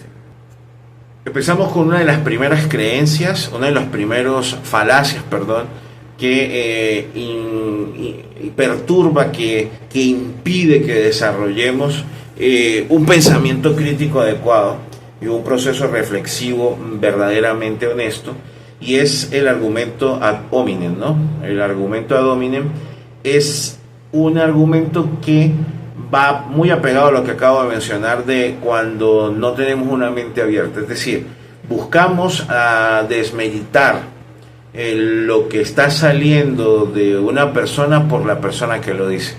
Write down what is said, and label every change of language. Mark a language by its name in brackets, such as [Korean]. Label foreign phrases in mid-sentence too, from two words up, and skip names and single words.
[Spanish] Empezamos con una de las primeras creencias, una de las primeros falacias, que perturba, que impide que desarrollemos un pensamiento crítico adecuado y un proceso reflexivo verdaderamente honesto, y es el argumento [Latin] ad hominem, [Spanish] ¿no? El argumento [Latin] ad hominem [Spanish] es un argumento que va muy apegado a lo que acabo de mencionar de cuando no tenemos una mente abierta, es decir, buscamos desmeritar lo que está saliendo de una persona por la persona que lo dice.